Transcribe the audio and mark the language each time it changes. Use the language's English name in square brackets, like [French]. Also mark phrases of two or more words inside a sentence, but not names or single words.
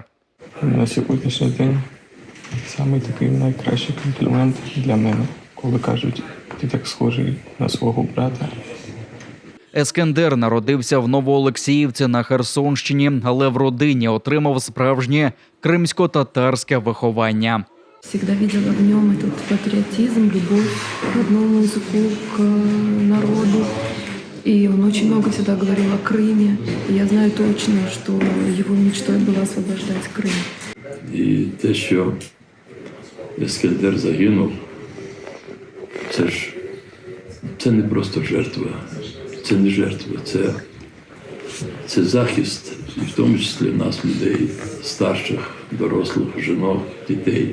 [Ukrainian] На сьогоднішній день саме такий найкращий комплімент для мене, коли кажуть, ти так схожий на свого брата. Ескендер народився в Новоолексіївці на Херсонщині, але в родині отримав справжнє кримсько-татарське виховання. [Russian] Всегда видела в нем этот патриотизм, любовь к родному языку, к народу. И он очень много всегда говорил о Крыме. И я знаю точно, что его мечтой было освобождать Крым. [Ukrainian] І те, що Ескендер загинув, це не просто жертва. Це не жертва, це захист, і в тому числі нас, людей, старших, дорослих, жінок, дітей.